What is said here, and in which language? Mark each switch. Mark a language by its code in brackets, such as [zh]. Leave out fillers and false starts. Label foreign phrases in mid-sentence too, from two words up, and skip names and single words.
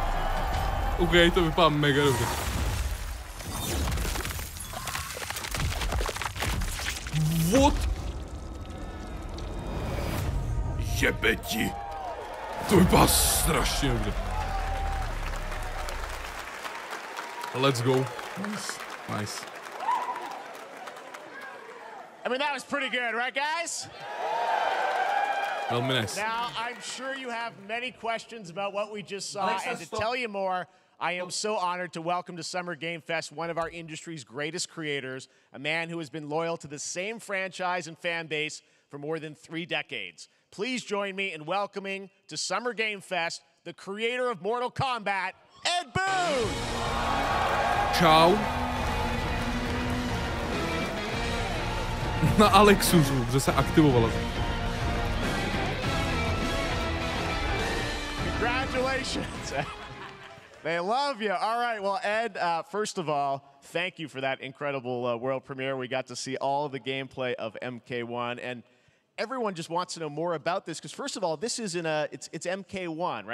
[cs] OK, to vypadá mega dobře. [en] What? Štěpeti. [cs] To vypadá strašně dobře. [en] Let's go. Nice. Nice. I mean, that was pretty good, right, guys? [cs] Velmi nice. [en] Now, I'm sure you have many questions about what we just saw, and to tell you more, I am so honored to welcome to Summer Game Fest one of our industry's greatest creators, a man who has been loyal to the same franchise and fan base for more than 3 decades. Please join me in welcoming to Summer Game Fest the creator of Mortal Kombat, Ed Boon! [cs] Čau. Na Alexusu, že se aktivovala. [en] Congratulations. They love you. All right. Well, Ed, first of all, thank you for that incredible world premiere. We got to see all of the gameplay of MK1, and everyone just wants to know more about this because, first of all, this is it's MK1, right?